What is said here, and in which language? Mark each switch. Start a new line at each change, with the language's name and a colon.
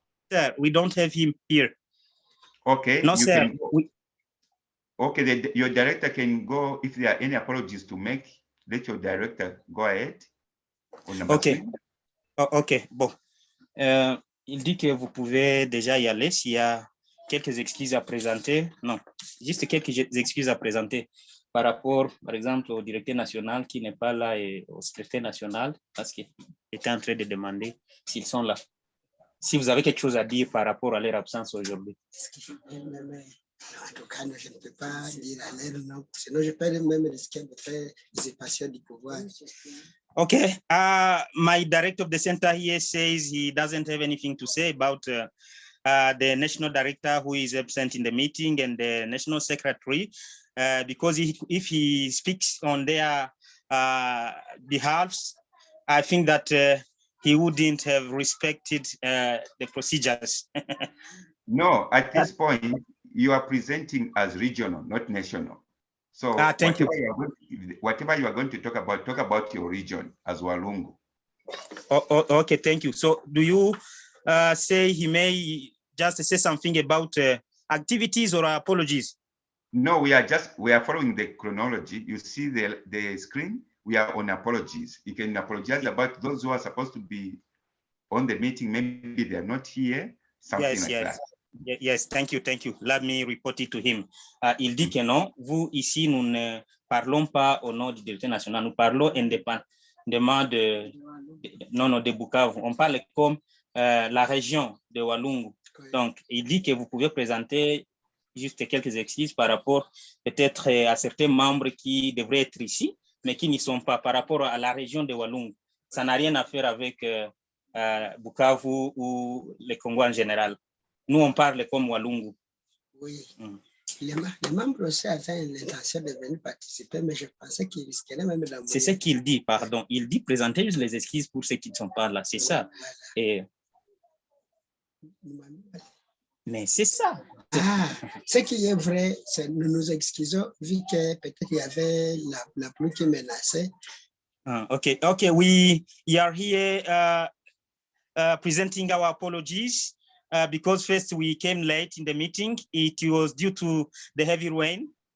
English: Sir, we don't have him here. Okay. No, you sir. Can go. Okay, your director can go. If there are any apologies to make, let your director go ahead. Okay. Ok, bon.
French: Il dit que vous pouvez déjà y aller s'il y a quelques excuses à présenter. Non, juste quelques excuses à présenter par rapport, par exemple, au directeur national qui n'est pas là et au secrétaire national parce qu'il était en train de demander s'ils sont là. Si vous avez quelque chose à dire par rapport à leur absence aujourd'hui. En tout cas, je ne peux pas dire à l'air, non. Sinon, je peux même risquer de faire usurpation du pouvoir.
English: Okay, my director of the center here says he doesn't have anything to say about the national director who is absent in the meeting and the national secretary, because if he speaks on their behalves, I think that he wouldn't have respected the procedures. No, at this point, you are presenting as regional, not national. So whatever you are going to talk about your region as Walungu. Okay, thank you. So do you say he may just say something about activities or apologies? No, we are following the chronology. You see the screen, we are on apologies. You can apologize about those who are supposed to be on the meeting. Maybe they're not here, something like that. Yes, thank you. Let me report it to him.
French: Il dit que non, vous ici, nous ne parlons pas au nom du directeur national, nous parlons indépendamment de Bukavu. On parle comme la région de Walungu. Donc, il dit que vous pouvez présenter juste quelques excuses par rapport peut-être à certains membres qui devraient être ici, mais qui n'y sont pas par rapport à la région de Walungu. Ça n'a rien à faire avec Bukavu ou le Congo en général. Nous, on parle comme Walungu. Oui. Les membres aussi avaient l'intention de venir participer, mais je pensais qu'ils risqueraient même d'envoyer. C'est ce qu'il dit, pardon. Il dit présenter juste les excuses pour ceux qui ne sont pas là. C'est ça. Et... Mais c'est ça. Ce qui est vrai, c'est nous nous excusons vu que peut-être il y avait la pluie qui menaçait.
English: Okay, we are here presenting our apologies. Because first we came late in the meeting. It was due to the heavy rain.